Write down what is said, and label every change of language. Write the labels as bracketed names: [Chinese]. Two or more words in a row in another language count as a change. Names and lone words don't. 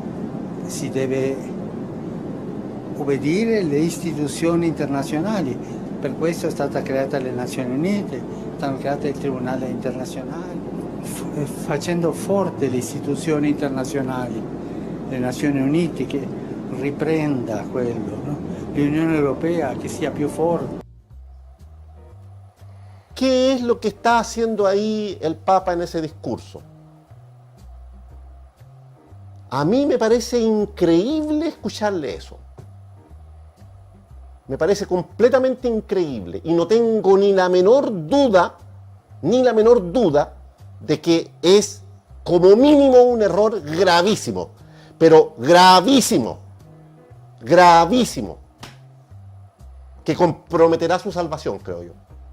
[Italian] si deve obbedire alle istituzioni internazionali Per questo è stata creata le Nazioni Unite, stanno create il Tribunale internazionale, facendo forte le istituzioni internazionali, le Nazioni Unite che riprenda quello, no? L'Unione Europea che sia più forte. [Spanish] ¿Qué es lo que está haciendo ahí el Papa en ese discurso? A mí me parece increíble escucharle eso. Me parece completamente increíble y no tengo ni la menor duda de que es como mínimo un error gravísimo, pero gravísimo, que comprometerá su salvación, creo yo.